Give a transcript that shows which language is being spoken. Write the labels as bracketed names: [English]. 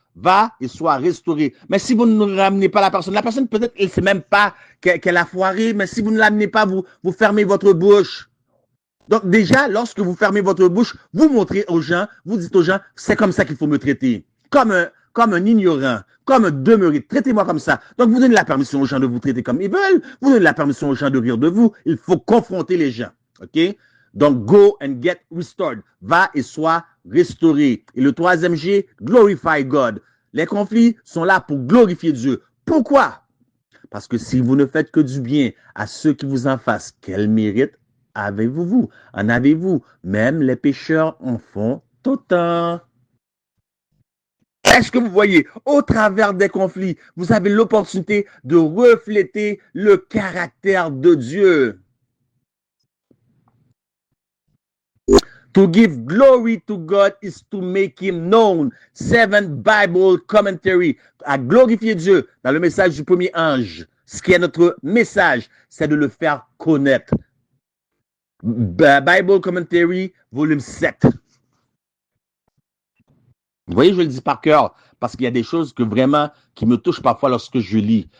[French] Va et soit restauré. Mais si vous ne ramenez pas la personne peut-être, elle ne sait même pas qu'elle a foiré, mais si vous ne l'amenez pas, vous fermez votre bouche. Donc déjà, lorsque vous fermez votre bouche, vous montrez aux gens, vous dites aux gens, c'est comme ça qu'il faut me traiter. Comme un ignorant, comme un demeuré. Traitez-moi comme ça. Donc vous donnez la permission aux gens de vous traiter comme ils veulent, vous donnez la permission aux gens de rire de vous. Il faut confronter les gens. OK? [English] Donc, go and get restored. [French] Va et sois restauré. Et le troisième G, [English] glorify God. [French] Les conflits sont là pour glorifier Dieu. Pourquoi? Parce que si vous ne faites que du bien à ceux qui vous en fassent, quel mérite avez-vous? En avez-vous? Même les pécheurs en font autant. Est-ce que vous voyez, au travers des conflits, vous avez l'opportunité de refléter le caractère de Dieu? [English] To give glory to God is to make him known. 7 Bible commentary. [French] À glorifier Dieu dans le message du premier ange. Ce qui est notre message, c'est de le faire connaître. [English] Bible commentary, volume 7. [French] Vous voyez, je le dis par cœur, parce qu'il y a des choses que vraiment qui me touchent parfois lorsque je lis.